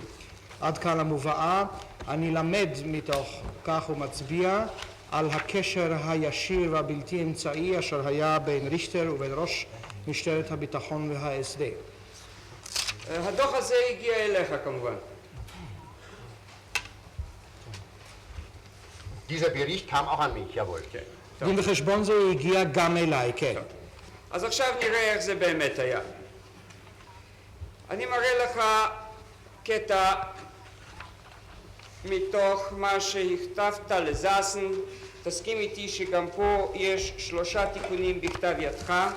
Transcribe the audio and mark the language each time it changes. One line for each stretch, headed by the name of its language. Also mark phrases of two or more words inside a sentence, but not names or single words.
Hebrew: עד כאן המובאה. אני למד מתוך כך ומצביע על הקשר הישיר והבלתי אמצעי אשר היה בין ריכטר ובין ראש משטרת הביטחון והאסד. הדוח הזה הגיע אליך כמובן.
German: Dieser Bericht kam auch an mich, jawohl.
Hebrew: דין וחשבון זה הגיע גם אליי, כן. אז עכשיו נראה איך זה באמת היה. אני מראה לך קטע מתוך מה שהכתבת לזסן. תסכים איתי שגם פה יש 3 תיקונים בכתב ידך.